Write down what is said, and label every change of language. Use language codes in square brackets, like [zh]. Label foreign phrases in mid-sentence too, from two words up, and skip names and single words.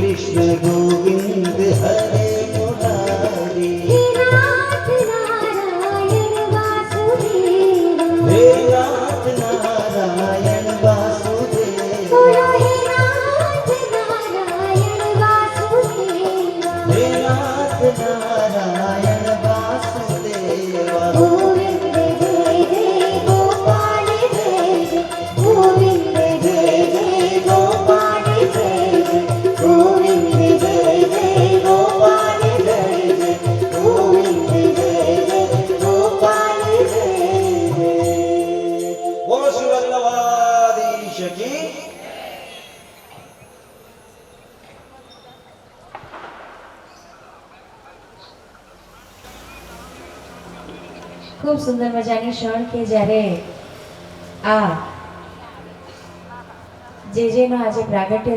[hi] कृष्ण गोविंद हरे मुरारी हे नाथ नारायण वासुदेव हे नाथ नारायण वासुदेव बोलो हे नाथ नारायण वासुदेव हे नाथ नारायण वासुदेव गोविंद जय जय गोपाल जय जय गोविंद जय जय गोपाल जय जय गोविंद जय जय गोपाल जय जय गोविंद जय जय गोपाल जय जय बोलो श्री वल्लभाधीश की [gu] ખૂબ સુંદર મજાની ક્ષણ કે જ્યારે આ જેજેનો આજે પ્રાગટ્ય